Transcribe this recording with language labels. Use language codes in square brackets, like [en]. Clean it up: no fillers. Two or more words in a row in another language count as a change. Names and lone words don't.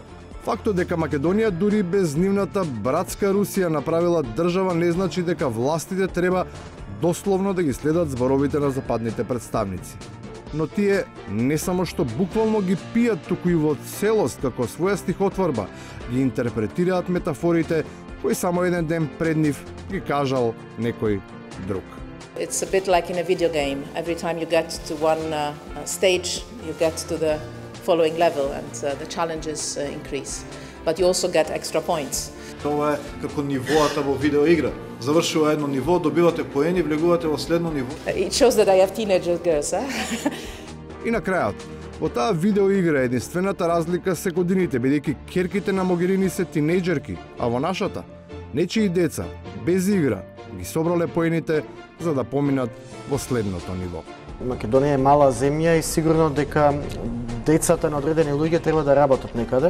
[mk] Фактот дека Македонија дури без нивната братска Русија направила држава не значи дека властите треба дословно да ги следат зборовите на западните представници. Но тие не само што буквално ги пијат, туку и во целост како своја стихотворба ги интерпретираат метафорите кои само еден ден пред нив ги кажал некој друг. [en] It's a bit like in a video game. Every time you get to one stage, you get to the following level and the challenges increase. But you also get extra points. [mk] Тоа е како нивоата во видеоигра. Завршува едно ниво, добивате поени, влегувате во следно ниво. [en] It shows that I have teenage girls, [mk] И на крајот, во таа видеоигра единствената разлика се годините, бидејќи ќерките на Могерини се тинејџерки, а во нашата, нечии деца, без игра, ги собрале поените за да поминат во следното ниво. Македонија е мала земја и сигурно дека децата на одредени луѓе треба да работат некаде.